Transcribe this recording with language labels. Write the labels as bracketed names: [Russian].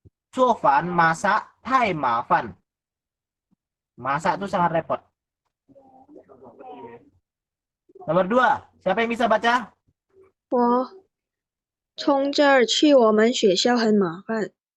[Chinese] 做饭 masak, 太麻烦. [Indonesian] Masak tuh sangat repot. Nomor 2, siapa yang bisa baca? [Chinese] 我从这儿去我们学校很麻烦。